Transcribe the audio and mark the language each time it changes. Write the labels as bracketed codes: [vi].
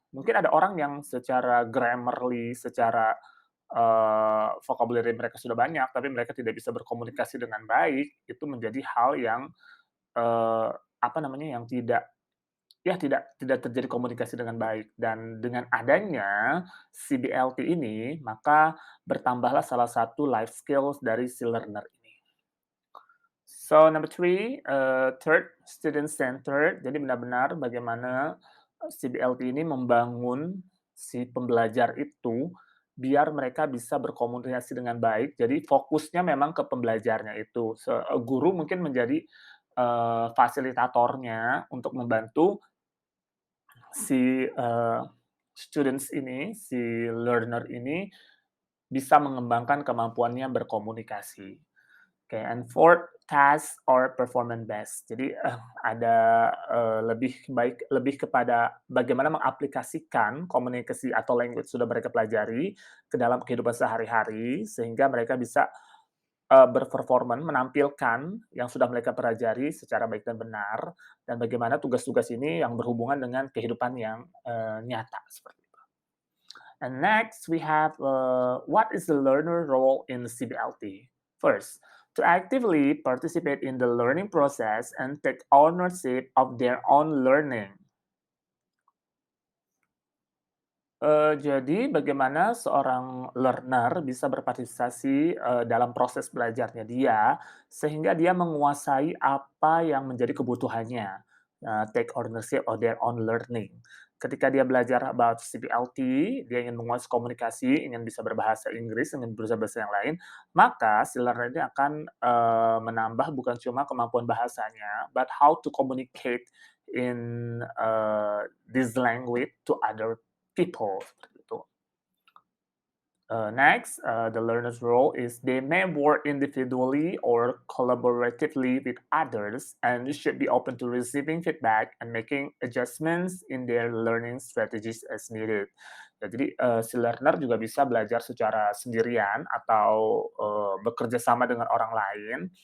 [id] Mungkin ada orang yang secara grammarly, secara vocabulary mereka sudah banyak, tapi mereka tidak bisa berkomunikasi dengan baik, itu menjadi hal yang, apa namanya, yang tidak terjadi komunikasi dengan baik. Dan dengan adanya CBLT ini, maka bertambahlah salah satu life skills dari si learner ini. [en] So number three, third, student centered. [id] Jadi benar-benar bagaimana CBLT ini membangun si pembelajar itu biar mereka bisa berkomunikasi dengan baik. Jadi fokusnya memang ke pembelajarnya itu. Guru mungkin menjadi fasilitatornya untuk membantu si students ini, si learner ini bisa mengembangkan kemampuannya berkomunikasi. [en] Oke, and fourth, task or performance based. [id] Jadi, ada, lebih kepada bagaimana mengaplikasikan komunikasi atau language sudah mereka pelajari ke dalam kehidupan sehari-hari, sehingga mereka bisa, menampilkan yang sudah mereka pelajari secara baik dan benar, dan bagaimana tugas-tugas ini yang berhubungan dengan kehidupan yang, nyata, seperti itu. [en] And next, we have what is the learner role in CBLT? First, to actively participate in the learning process and take ownership of their own learning. [id] Jadi bagaimana seorang learner bisa berpartisipasi, dalam proses belajarnya dia, sehingga dia menguasai apa yang menjadi kebutuhannya, [en] take ownership of their own learning. [id] Ketika dia belajar about CBLT, dia ingin menguasai komunikasi, ingin bisa berbahasa Inggris, ingin berusaha bahasa yang lain, maka si learner ini akan, menambah bukan cuma kemampuan bahasanya, [en] but how to communicate in, this language to other people, [id] seperti itu. [en] Next, the learner's role is they may work individually or collaboratively with others and should be open to receiving feedback and making adjustments in their learning strategies as needed. [id] Ya, jadi si learner juga bisa belajar secara sendirian atau bekerja sama dengan orang lain.